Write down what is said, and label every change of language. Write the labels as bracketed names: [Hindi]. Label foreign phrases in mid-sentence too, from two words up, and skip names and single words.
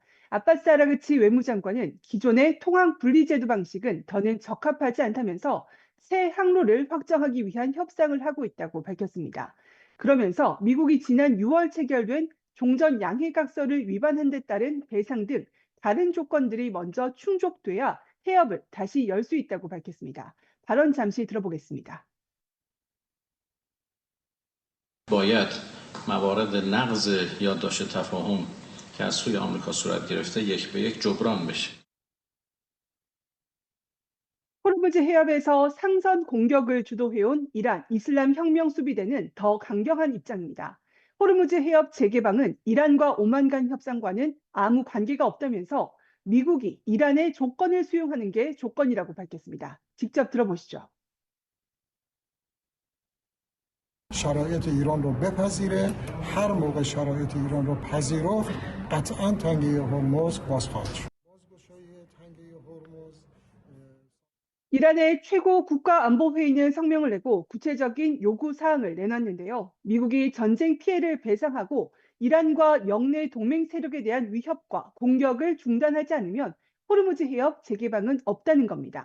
[Korean] 아바스 아라그치 외무장관은 기존의 통항 분리제도 방식은 더는 적합하지 않다면서 새 항로를 확정하기 위한 협상을 하고 있다고 밝혔습니다. 그러면서 미국이 지난 6월 체결된 종전 양해각서를 위반한 데 따른 배상 등 다른 조건들이 먼저 충족돼야 해협을 다시 열 수 있다고 밝혔습니다. 발언 잠시 들어보겠습니다. [Persian] باید موارد نقض یادداشت تفاهم که از سوی آمریکا صورت گرفته یک به یک جبران بشه. [Korean] 호르무즈 해협에서 상선 공격을 주도해온 이란 이슬람 혁명 수비대는 더 강경한 입장입니다. 호르무즈 해협 재개방은 이란과 오만 간 협상과는 아무 관계가 없다면서 미국이 이란의 조건을 수용하는 게 조건이라고 밝혔습니다. 직접 들어보시죠. [Persian] شرایط ایران رو بپذیره هر موقع شرایط ایران رو پذیرفت قطعا تنگه هرمز باز خواهد شد. [Korean] 이란의 최고 국가안보회의는 성명을 내고 구체적인 요구 사항을 내놨는데요. 미국이 전쟁 피해를 배상하고 이란과 영내 동맹 세력에 대한 위협과 공격을 중단하지 않으면 호르무즈 해협 재개방은 없다는 겁니다.